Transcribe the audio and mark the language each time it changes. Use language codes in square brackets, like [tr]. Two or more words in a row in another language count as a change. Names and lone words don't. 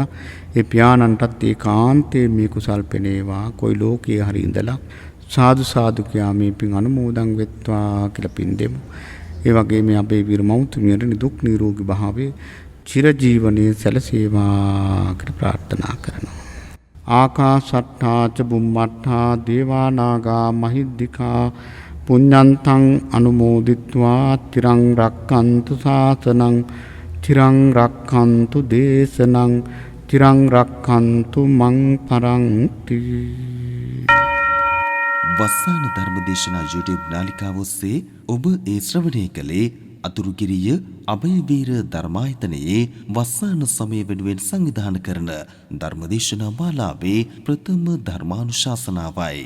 [si] ඒ පියාණන්ටත් ඒකාන්තයෙන් මේ කුසල් පෙනේවා, කොයි ලෝකයේ හරි ඉඳලා සාදු සාදු කියා මේ පින් අනුමෝදන් වෙත්වා කියලා පින් දෙමු. ඒ වගේම මේ අබේවීර මෞතුමියට නිදුක් නිරෝගී භාවයේ චිරජීවනයේ සැලසේවා කියලා ප්‍රාර්ථනා කරනවා. [pi] ආකාශට්ටා ච බුම්මට්ටා දේවා නාග මහිද්దికා පුඤ්ඤන්තං අනුමෝදිත්වා තිරං රක්칸තු ශාසනං තිරං රක්칸තු දේශනං තිරං රක්칸තු මං පරන්ති. [si] වස්සාන ධර්මදේශනා YouTube නාලිකාව ඔස්සේ ඔබ ඒ ශ්‍රවණය කළේ අතුරුගිරිය අභයවීර ධර්මායතනයේ වස්සාන සමය වෙනුවෙන් සංවිධානය කරන ධර්මදේශනා මාලාවේ ප්‍රථම ධර්මානුශාසනාවයි.